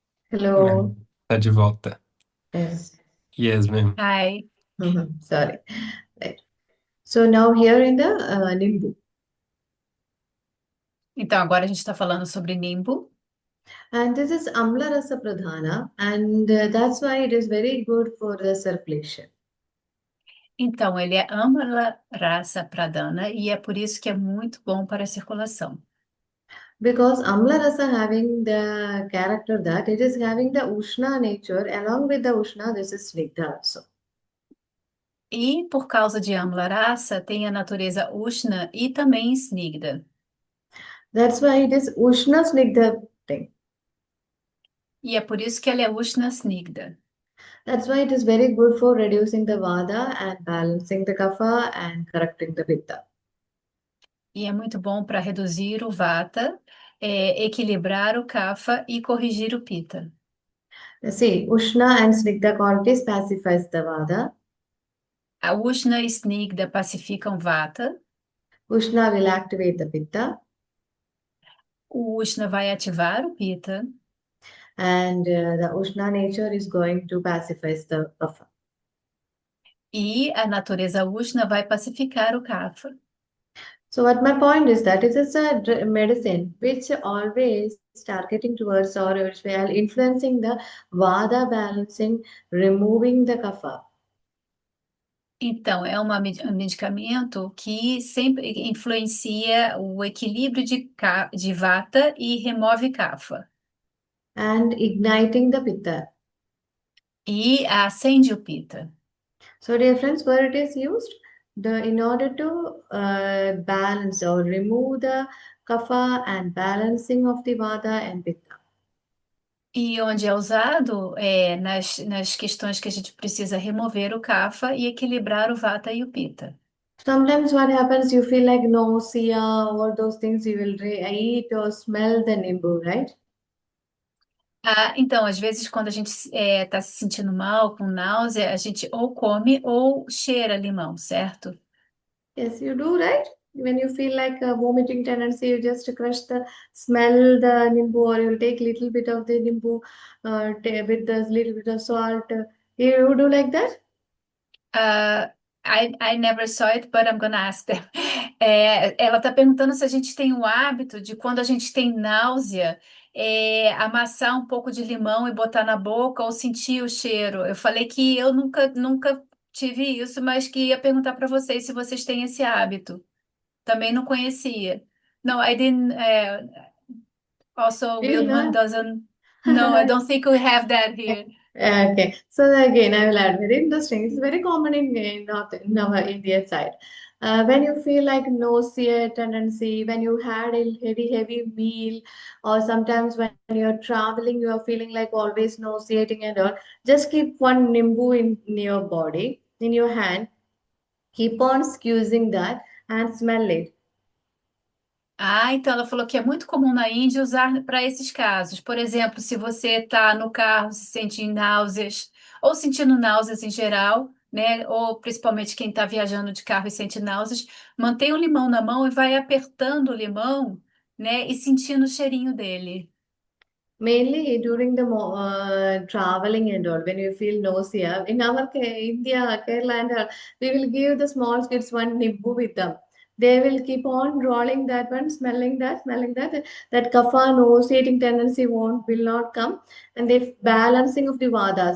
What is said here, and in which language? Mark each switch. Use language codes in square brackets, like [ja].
[en] Hello. [pt] Tá de volta. [en] Yes. Yes, ma'am. Ai. Sorry. Right. So now here in the Nimbu. [pt] Então, agora a gente está falando sobre nimbo. [en] And this is Amla Rasa Pradhana, and that's why it is very good for the circulation. [pt] Então, ele é Amala Rasa Pradana e é por isso que é muito bom para a circulação. [en] Because Amla Rasa having the character that it is having the Ushna nature, along with the Ushna, this is Snigdha also. [pt] E por causa de Amala Rasa, tem a natureza Ushna e também Snigdha. [en] That's why it is Ushna Snigdha thing. [pt] E é por isso que ela é Ushna Snigdha. [en] That's why it is very good for reducing the Vata and balancing the Kapha and correcting the Pitta. [pt] E é muito bom para reduzir o Vata, equilibrar o Kapha e corrigir o Pitta. [en] See, Ushna and Snigdha qualities pacifies the Vata. [pt] A Ushna e Snigdha pacificam Vata. [en] Ushna will activate the Pitta, [pt] O Ushna vai ativar o Pitta. [en] and the Ushna nature is going to pacify the Kapha. [pt] E a natureza Ushna vai pacificar o Kapha. [en] So what my point is that it is a medicine which always targeting towards or which we are influencing the Vata balancing, removing the Kapha. [pt] Então, é um medicamento que sempre influencia o equilíbrio de Vata e remove Kapha. [en] And igniting the Pitta. [pt] E acende o Pitta. [en] So dear friends, where it is used, in order to balance or remove the Kapha and balancing of the Vata and Pitta. [pt] E onde é usado é nas questões que a gente precisa remover o Kapha e equilibrar o Vata e o Pitta. [en] Sometimes what happens, you feel like nausea, all those things you will eat or smell the nimbu, right? [pt] Então, às vezes, quando a gente está se sentindo mal, com náusea, a gente ou come ou cheira limão, certo? [en] Yes, you do, right? When you feel like a vomiting tendency, you just smell the nimbu, or you'll take little bit of the nimbu with a little bit of salt. You do like that? I never saw it, but I'm gonna ask them. [pt] Ela está perguntando se a gente tem o hábito de, quando a gente tem náusea, amassar um pouco de limão e botar na boca ou sentir o cheiro. Eu falei que eu nunca tive isso, mas que ia perguntar para vocês se vocês têm esse hábito. Também não conhecia. [en] No, I didn't. Also, Do you Wildman not? doesn't. No, I don't think we have that here. Okay, so again, I will add very interesting. It's very common in North in our Indian side. When you feel like nausea tendency, when you had a heavy meal, or sometimes when you're traveling, you are feeling like always nauseating and all, just keep one nimbu in your body, in your hand, keep on squeezing that and smell it. [pt] Então ela falou que é muito comum na Índia usar para esses casos. Por exemplo, se você está no carro, se sente náuseas, ou sentindo náuseas em geral, né? Ou principalmente quem está viajando de carro e sente náuseas, mantém o limão na mão e vai apertando o limão, né? E sentindo o cheirinho dele. [en] Mainly during the traveling and all, when you feel nausea. In our India, Kerala, and all, we will give the small kids one nibbu with them. They will keep on rolling that one, smelling that. That kapha nauseating tendency will not come, and the balancing of the vada.